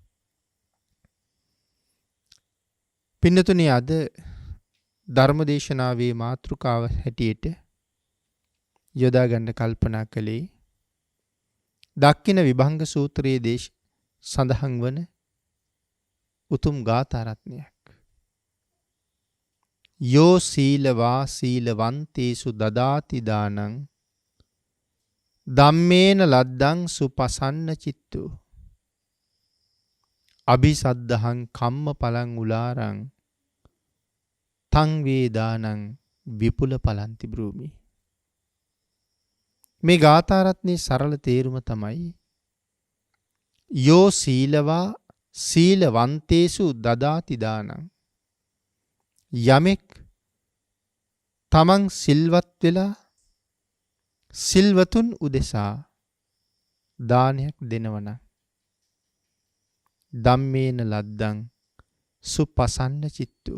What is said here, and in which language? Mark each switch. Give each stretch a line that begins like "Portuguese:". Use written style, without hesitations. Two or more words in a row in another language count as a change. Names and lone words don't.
Sinhala: පින්නතුනි, අද ධර්මදේශනාවේ මාතෘකාව හැටියට යොදා ගන්න කල්පනා කළේ දක්ඛින විභංග සූත්‍රයේ සඳහන් වන උතුම් ගාථා රත්නයක්.
Pali: යෝ සීලවා සීලවන්තේසු දදාති දානං ධම්මේන ලද්දං සුපසන්න චිත්තෝ අபிසද්ධහං කම්ම පලං උලාරං තං වේදානං විපුල පලන්ති බ්‍රූමි.
Sinhala: මේ ගාථා රත්නයේ සරල තේරුම තමයි
Pali: යෝ සීලවා සීලවන්තේසු දදාති දානං.
Sinhala: යමෙක් තමන් සිල්වත් වෙලා සිල්වතුන් උදෙසා දානයක් දෙනවන
Pali: ධම්මේන ලද්දං සුපසන්න චිත්තු.